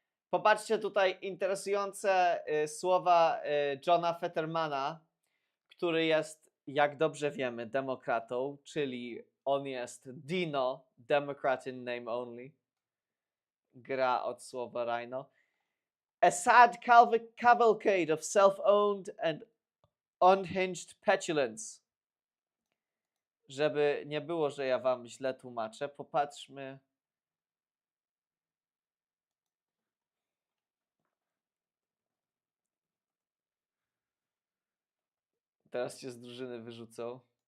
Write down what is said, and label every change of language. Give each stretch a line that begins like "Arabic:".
Polish: Popatrzcie tutaj interesujące słowa Johna Fettermana, który jest, jak dobrze wiemy, demokratą, czyli on jest Dino,
English: Democrat in name only.
Polish: Gra od słowa Rhino.
English: A sad cavalcade of self-owned and unhinged petulance.
Polish: żeby nie było, że ja wam źle tłumaczę, popatrzmy. Teraz cię z drużyny wyrzucą.